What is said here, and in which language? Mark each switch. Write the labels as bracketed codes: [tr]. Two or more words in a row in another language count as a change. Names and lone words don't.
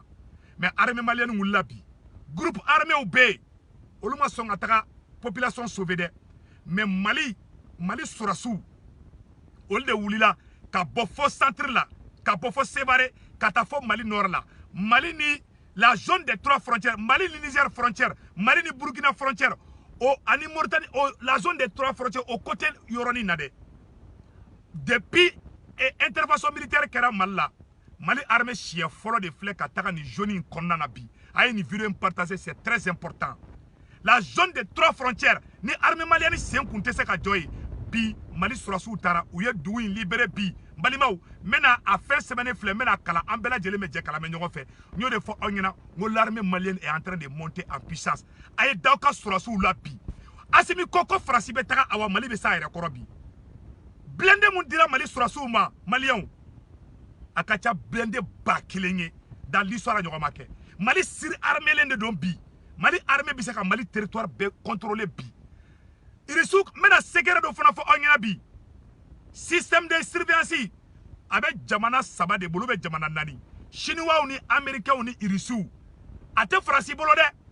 [fr] mais armée malienne [bm] wulila bi groupe arméw bɛ yen olu ma sɔn ka taga [fr] population sauver [bm] dɛ mais Mali sɔrɔsiw olu de wulila ka bɔ fɔ centre la ka bɔ fɔ Sévaré ka taa fɔ Mali nord la Mali ni la [fr] zone des 3 frontières [bm] Mali ni Niger frontière Mali ni Burkina frontière ani Mauritanie la [fr] zone des 3 frontières au côté [bm] yɔrɔnin na dɛ [fr] depuis intervention militaire [bm] kɛra Mali la Mali armée siɲɛ fɔlɔ de filɛ ka taga ni zone in kɔnɔna na bi a ye ni vidéo in [fr] partager c'est très important la zone des 3 frontières [bm] ni [fr] armée malienne [bm] sen kun tɛ se ka jɔ ye bi Mali sɔrɔsiw taara u ye dugu in libéré bi balimaw n bɛna a fɛn sɛbɛnnen filɛ n bɛna kalan an bɛɛ lajɛlen bɛ jɛ kalan mɛ ɲɔgɔn fɛ n y'o de fɔ aw ɲɛna n ko [fr] l'armée malienne est en train de monter en puissance [bm] a ye daw ka sɔrɔsiw la bi Asimi ko Faransi bɛ taga awa Mali bɛ s'a yɛrɛ kɔrɔ bi blindé mun dira Mali sɔrɔsiw ma Maliens a ka ca blindé 1000 ye [fr] dans l'histoire [bm] a ɲɔgɔn ma kɛ Mali surarmé de don bi Mali armée bɛ se ka Mali territoire bɛɛ contrôler bi irisiw n bɛna secret dɔ fana fɔ aw ɲɛna bi [fr] système de surveillance [bm] a bɛ jamana 3 de bolo bɛ jamana 4 chinois ni américains ni irisiw a tɛ Faransi bolo dɛ